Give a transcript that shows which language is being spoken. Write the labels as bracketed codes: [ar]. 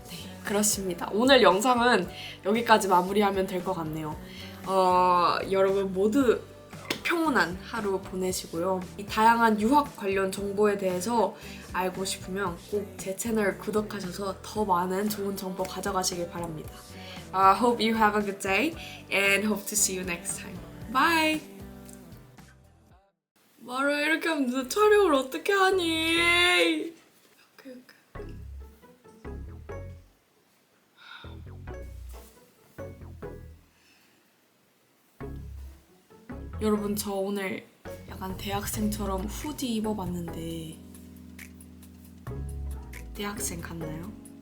[ko] 네, 그렇습니다. 오늘 영상은 여기까지 마무리하면 될 것 같네요. 여러분 모두 평온한 하루 보내시고요. 이 다양한 유학 관련 정보에 대해서 알고 싶으면 꼭 제 채널 구독하셔서 더 많은 좋은 정보 가져가시길 바랍니다. [en] Hope you have a good day and hope to see you next time. Bye! [ko] 말을 이렇게 하면 너 촬영을 어떻게 하니? 오케이. 여러분 저 오늘 약간 대학생처럼 후디 입어봤는데 대학생 같나요?